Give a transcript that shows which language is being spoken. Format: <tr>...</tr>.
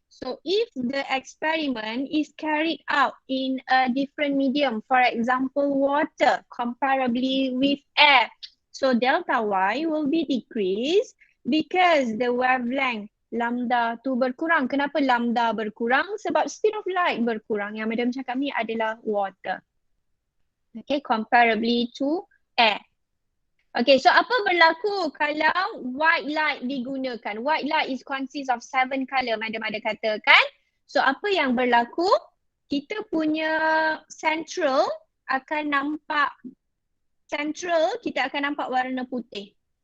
<en>So if the experiment is carried out in a different medium, for example water, comparably with air, so delta Y will be decreased because the wavelength lambda</en> <ms>tu berkurang. Kenapa lambda berkurang? Sebab speed of light berkurang. Yang madam cakap ni adalah water.</ms> <en>Okay, comparably to air. Okay, so</en> <ms>apa berlaku kalau</ms> <en>white light</en> <ms>digunakan?</ms> <en>White light is consists of 7 colour,</en> <ms>madam ada katakan. So apa yang berlaku? Kita punya central akan nampak, kita akan nampak warna putih.</ms>